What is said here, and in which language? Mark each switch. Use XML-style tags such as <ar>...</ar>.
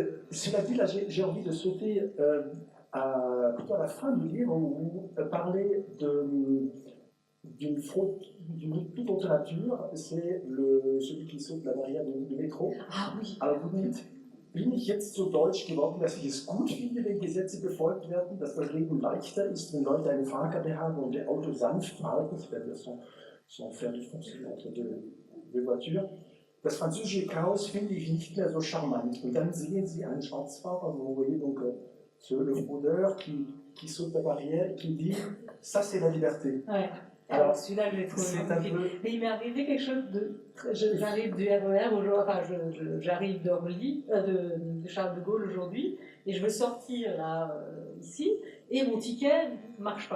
<fr>Cela dit, là, j'ai envie de sauter plutôt à la fin du livre où vous parlez d'une fraude d'une toute autre nature. C'est celui qui saute la barrière du métro. Ah oui. Alors vous dites,</fr> <de>bin ich jetzt so deutsch geworden, dass ich es gut finde, wenn Gesetze befolgt werden, dass das Leben leichter ist, wenn Leute eine Fahrkarte haben und der Auto sanft fahren,</de> <fr>c'est-à-dire son fer de foncer entre deux voitures.</fr> <de>Das französische Chaos finde ich nicht mehr so charmant. Und dann sehen Sie einen Schwarzfahrer,</de> <fr>vous voyez donc le fraudeur qui saute la barrière et qui dit « ça c'est la liberté ». Ouais. Alors celui-là, je l'ai trouvé magnifique. Mais il m'est arrivé quelque chose j'arrive du RER aujourd'hui, enfin j'arrive d'Orly, de Charles de Gaulle aujourd'hui, et je veux sortir là, ici, et mon ticket ne marche pas.</fr>